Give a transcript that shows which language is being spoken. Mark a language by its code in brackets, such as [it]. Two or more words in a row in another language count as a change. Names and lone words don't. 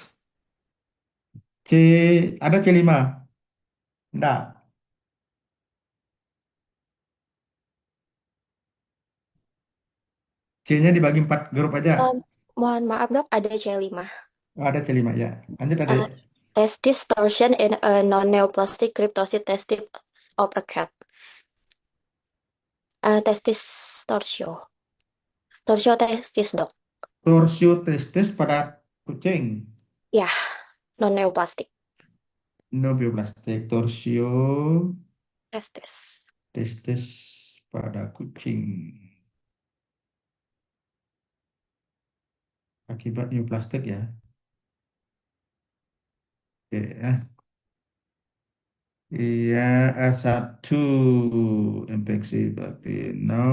[id] C, ada C5. Enggak. C-nya dibagi 4 grup aja. Mohon maaf dok, ada C5. Oh, ada C5 ya. Lanjut ada. [en] Testis torsion in a non-neoplastic cryptocyte testis of a cat. [id] Testis torsio. Torsio testis dok. Torsio testis pada kucing. Ya, non-neoplastic. Nobioplastik. Torsio Testis. testis pada kucing. Akibat neoplastik ya. Oke ya. Iya, A1 infeksi berarti no.